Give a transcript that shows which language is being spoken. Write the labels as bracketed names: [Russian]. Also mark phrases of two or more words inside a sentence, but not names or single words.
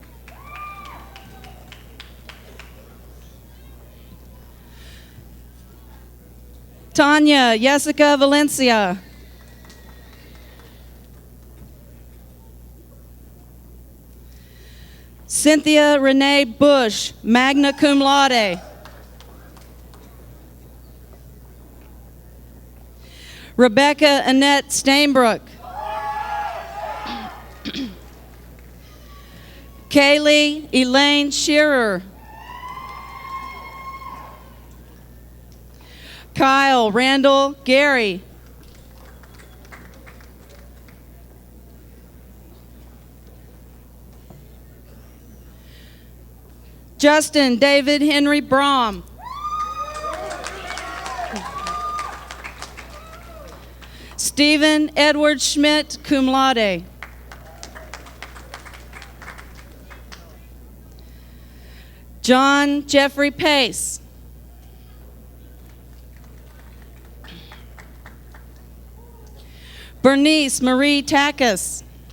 [English] Tanya Jessica Valencia. Cynthia Renee Bush, [Latin] magna cum laude. [English] Rebecca Annette Stainbrook. Kaylee Elaine Shearer. Kyle Randall Gary. Justin David Henry Brom. Stephen Edward Schmidt, [Latin] cum laude. [English] John Jeffrey Pace. Bernice Marie Takis.